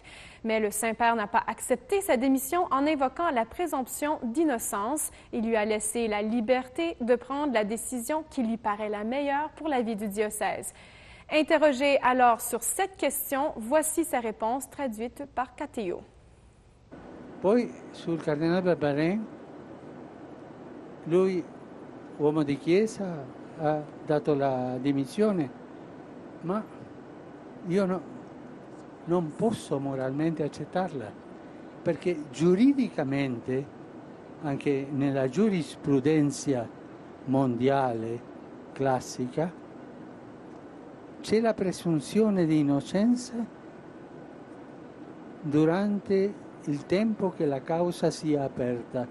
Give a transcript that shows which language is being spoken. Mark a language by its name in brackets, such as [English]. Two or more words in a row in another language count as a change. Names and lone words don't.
[French] Mais le Saint-Père n'a pas accepté sa démission en invoquant la présomption d'innocence. Il lui a laissé la liberté de prendre la décision qui lui paraît la meilleure pour la vie du diocèse. Interrogé alors sur cette question, voici sa réponse traduite par Cateo. [Italian] Poi sul cardinale Barbarin, lui, uomo di chiesa, ha dato la dimissione, ma io non posso moralmente accettarla, perché giuridicamente, anche nella giurisprudenza mondiale classica, c'è la presunzione di innocenza durante il tempo che la causa sia aperta.